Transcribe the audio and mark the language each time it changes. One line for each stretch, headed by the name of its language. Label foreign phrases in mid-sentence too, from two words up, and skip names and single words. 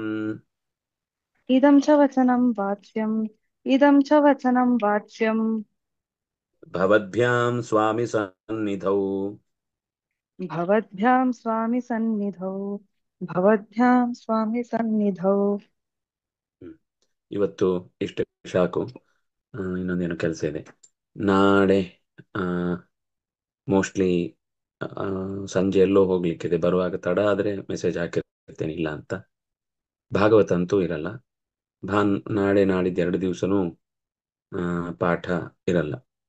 Sanskrit: इदं च वचनं वाच्यम् इदं च वचनं वाच्यम् ಭವದ್ಭ್ಯಾಂ ಸ್ವಾಮಿ ಸನ್ನಿಧೌ. भवद्भ्यां स्वामि सन्निधौ भवद्भ्यां स्वामि सन्निधौ.
Kannada: ಇವತ್ತು ಇಷ್ಟು ಸಾಕು. ಇನ್ನೊಂದೇನು ಕೆಲಸ ಇದೆ. ನಾಳೆ ಮೋಸ್ಟ್ಲಿ ಸಂಜೆ ಎಲ್ಲೋ ಹೋಗ್ಲಿಕ್ಕಿದೆ. ಬರುವಾಗ ತಡ ಆದ್ರೆ ಮೆಸೇಜ್ ಹಾಕಿರ್ತೇನೆ, ಇಲ್ಲ ಅಂತ. ಭಾಗವತ ಅಂತೂ ಇರಲ್ಲ. ನಾಳೆ ನಾಡಿದ್ದು 2 ದಿವಸನೂ ಪಾಠ ಇರಲ್ಲ.